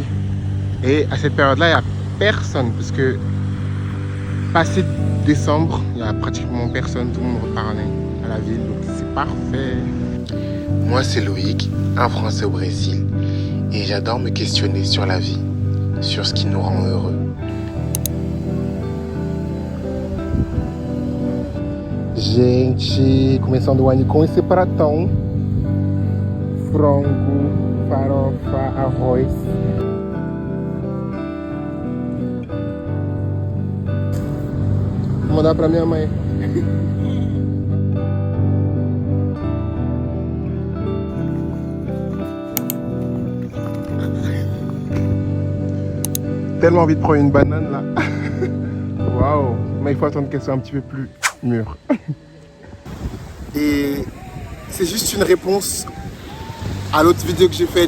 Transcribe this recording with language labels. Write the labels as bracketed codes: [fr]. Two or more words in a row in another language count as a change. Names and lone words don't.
[fr] Et à cette période-là, il n'y a personne. Parce que passé décembre, il n'y a pratiquement personne. Tout le monde repart à la ville. Donc c'est parfait. Moi, c'est Loïc, un Français au Brésil. Et j'adore me questionner sur la vie, sur ce qui nous rend heureux. [pt] Gente, começando o ano com esse pratão. Frango, farofa, arroz. Vou mandar pra minha mãe. [fr] Tellement envie de prendre une banane là. Waouh. Mais il faut attendre qu'elle soit un petit peu plus mûre. Et c'est juste une réponse à l'autre vidéo que j'ai faite.